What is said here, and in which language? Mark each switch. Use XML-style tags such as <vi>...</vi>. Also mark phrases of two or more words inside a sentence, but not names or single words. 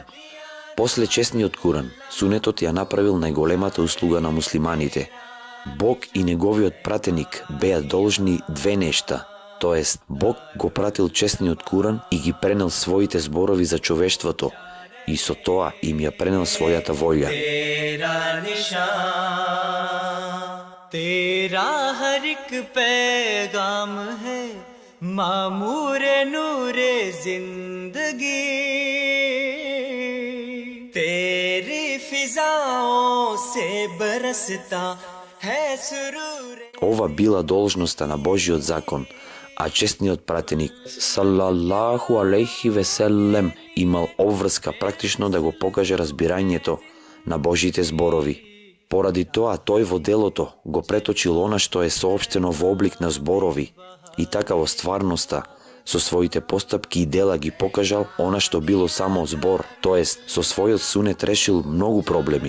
<mk>После честниот Куран, сунетот ја направил најголемата услуга на муслиманите. Бог и неговиот пратеник беа должни две нешта, тоест Бог го пратил честниот Куран и ги пренел своите зборови за човештвото и со тоа им ја пренел својата волја.</mk> <ur>تیرا ہر ایک پیغام ہے معمورِ نورِ زندگی تیری فضاؤں سے برستا ہے سرور.</ur> <mk>Ова била должноста на Божиот закон, а честниот пратеник</mk> <ar>صلى الله عليه وسلم</ar> <mk>имал обврска практично да го покаже разбирањето на Божите зборови. Поради тоа тој во делото го преточил она што е соопштено во облик на зборови и така во стварноста со своите постапки и дела ги покажал она што било само збор, тоест со својот сунет решил многу проблеми.</mk>